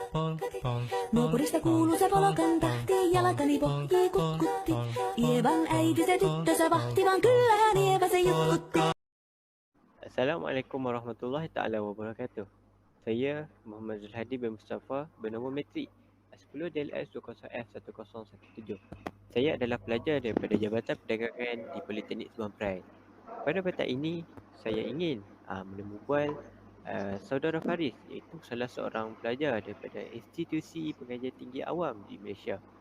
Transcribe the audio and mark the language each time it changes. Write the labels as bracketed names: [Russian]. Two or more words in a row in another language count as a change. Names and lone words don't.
[Finnish] Nukurista kuuluu se polokan tahti, jalkani pohjii kutkutti. Ievan äiti se tyttönsä vahti, vaan kyllähän Ieva se jutkutti. [Arabic] السلام عليكم ورحمة الله تعالى وبركاته. [Malay] Saya Muhammad Zulhadi bin Mustafa bernombor metrik 10 DLS 20F1017. Saya adalah pelajar daripada Jabatan Perdagangan di Politeknik Subang Perai. Pada petang ini, saya ingin menemubual saudara Faris, iaitu salah seorang pelajar daripada Institusi Pengajian Tinggi Awam di Malaysia.